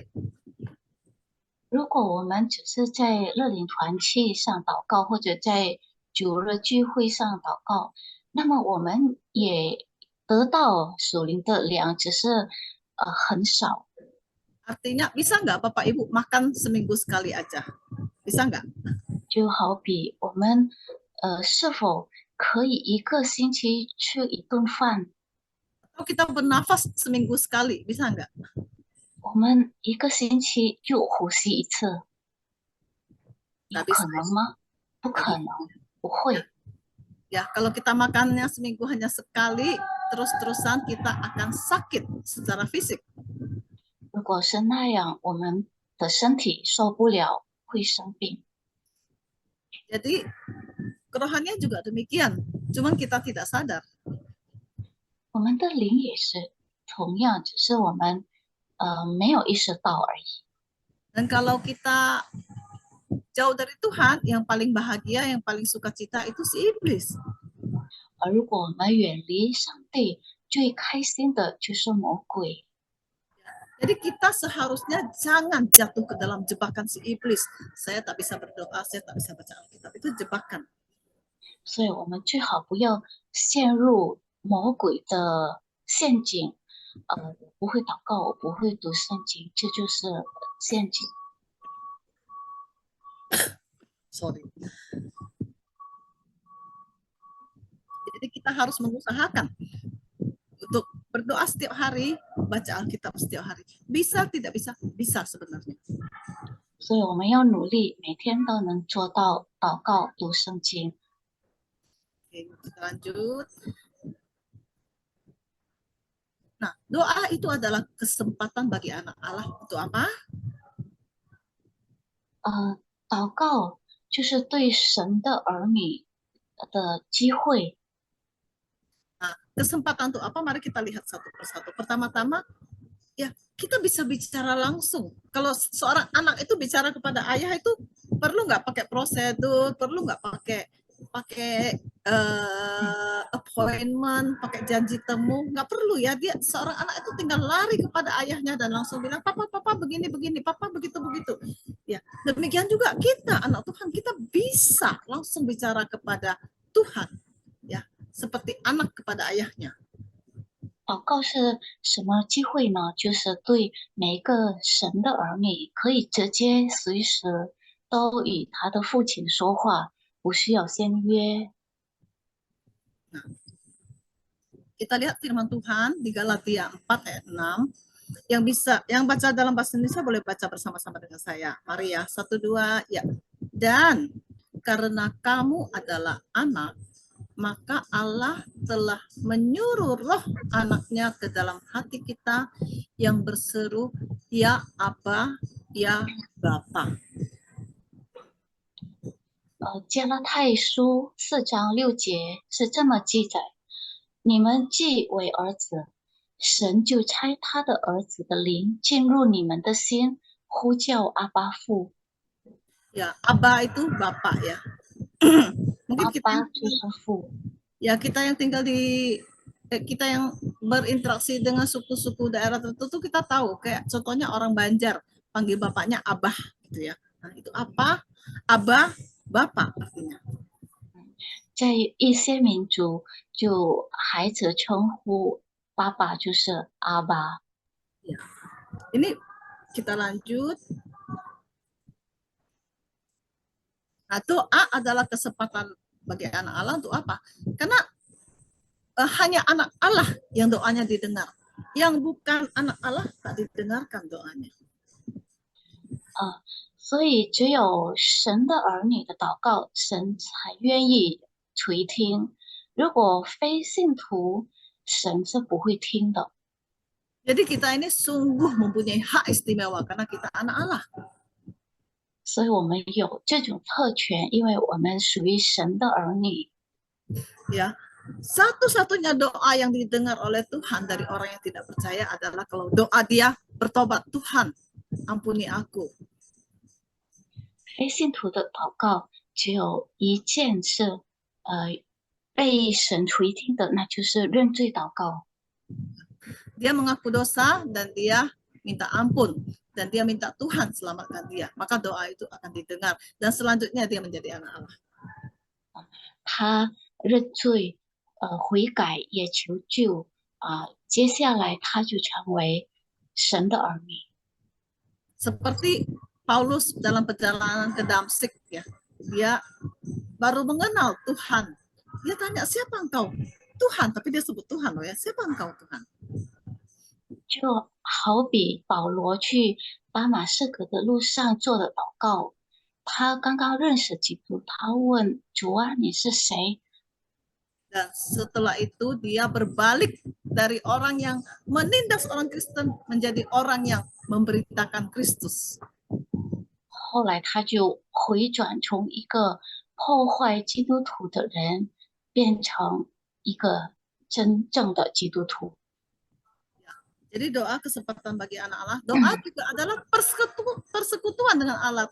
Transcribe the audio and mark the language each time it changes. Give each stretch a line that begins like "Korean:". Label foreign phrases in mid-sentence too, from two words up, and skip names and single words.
Chinese: 如果我们只是在乐龄团契上祷告，或者在主日聚会上祷告，那么我们也得到属灵的粮，只是很少。
Indonesian: Artinya bisa nggak Bapak Ibu makan seminggu sekali aja? Bisa nggak?
Chinese: 就好比我们是否可以一个星期吃一顿饭？
Indonesian: Atau kita bernafas seminggu sekali, bisa nggak?
Chinese: 我们一个星期就呼吸一次，有
Indonesian: Nggak
Chinese: 可
Indonesian: bisa.
Chinese: 能吗？不可能，不会。
Indonesian: Ya, kalau kita makannya seminggu hanya sekali, terus-terusan kita akan sakit secara fisik.
Chinese: 如果是那样，我们的身体受不了，会生病。
Indonesian: Jadi kerohanian juga demikian, cuman kita tidak sadar.
Chinese: 我们的灵也是同样，只是我们没有意识到而已。
Indonesian: Dan kalau kita jauh dari Tuhan, yang paling bahagia, yang paling sukacita itu si iblis.
Chinese: 而如果我们远离上帝，最开心的就是魔鬼。
Indonesian: Jadi kita seharusnya jangan jatuh ke dalam jebakan si iblis. Saya tak bisa berdoa, saya tak bisa baca Alkitab. Itu jebakan.
Chinese: 所以我们最好不要陷入魔鬼的陷阱。我不会祷告，我不会读圣经，这就是陷阱。
Indonesian: Sorry. Jadi kita harus mengusahakan untuk berdoa setiap hari, baca Alkitab setiap hari. Bisa tidak bisa? Bisa sebenarnya.
Chinese: 所以我们要努力，每天都能做到祷告、读圣经。
Indonesian: Oke, kita lanjut. Nah, doa itu adalah kesempatan bagi anak Allah untuk apa?
Chinese: 祷告就是对神的儿女的机会。
Indonesian: Nah, kesempatan untuk apa? Mari kita lihat satu persatu. Pertama-tama, ya kita bisa bicara langsung. Kalau seorang anak itu bicara kepada ayah itu perlu nggak pakai prosedur, perlu nggak pakai appointment, pakai janji temu, nggak perlu ya. Dia seorang anak itu tinggal lari kepada ayahnya dan langsung bilang, papa begini begini, papa begitu begitu. Ya, demikian juga kita anak Tuhan, kita bisa langsung bicara kepada Tuhan, ya, seperti anak kepada ayahnya.
Chinese: 祷告是什么机会呢？就是对每一个神的儿女，可以直接随时都与他的父亲说话，不需要先约。
Indonesian: Kita lihat firman Tuhan di Galatia 4 ayat 6. Yang baca dalam bahasa Indonesia boleh baca bersama-sama dengan saya. Mari ya, 1, 2, ya. Dan karena kamu adalah anak, maka Allah telah menyuruh roh anaknya ke dalam hati kita yang berseru, ya Aba, ya Bapa.
Chinese: 加拉太书4章6节是这么记载：你们既为儿子，神就差他的儿子的灵进入你们的心，呼叫阿巴父。
Indonesian: Ya, Aba itu Bapak ya. Mungkin
Chinese: 阿
Indonesian: kita
Chinese: 巴就是父。
Indonesian: ya kita yang tinggal di kita yang berinteraksi dengan suku-suku daerah tertentu kita tahu, kayak contohnya orang Banjar panggil bapaknya Abah gitu ya. Nah, itu apa? Abah, Bapak artinya.
Chinese: 在一些民族，就孩子称呼爸爸就是阿巴。
Indonesian: Ya. Ini kita lanjut. Nah, doa adalah kesempatan bagi anak Allah untuk apa? Karena hanya anak Allah yang doanya didengar. Yang bukan anak Allah tak didengarkan doanya.
Chinese: 所以只有神的儿女的祷告，神才愿意垂听。如果非信徒，神是不会听的。
Indonesian: Jadi kita ini sungguh mempunyai hak istimewa karena kita anak Allah.
Chinese: 所以我们有这种特权，因为我们属于神的儿女。
Indonesian: Ya, satu-satunya doa yang didengar oleh Tuhan dari orang yang tidak percaya adalah kalau doa dia bertobat, Tuhan ampuni aku.
Chinese: 非信徒的祷告只有一件是， 被神垂听的，那就是认罪祷告。
Indonesian: Dia mengaku dosa dan dia minta ampun dan dia minta Tuhan selamatkan dia. Maka doa itu akan didengar dan selanjutnya dia menjadi anak Allah.
Chinese: 他认罪，悔改，也求救接下来他就成为神的儿女。
Indonesian: Seperti Paulus dalam perjalanan ke Damsik, ya, dia baru mengenal Tuhan. Dia tanya, siapa engkau? Tuhan, tapi dia sebut Tuhan loh ya. Siapa engkau Tuhan?
Chinese: 就好比保罗去大马士革的路上做的祷告，他刚刚认识基督，他问主啊，你是谁？
Indonesian: Dan setelah itu dia berbalik dari orang yang menindas orang Kristen menjadi orang yang memberitakan Kristus.
Chinese: 后来他就回转，从一个破坏基督徒的人，变成一个真正的基督徒。
Indonesian: Jadi doa kesempatan bagi anak Allah. Doa juga adalah persekutuan dengan Allah.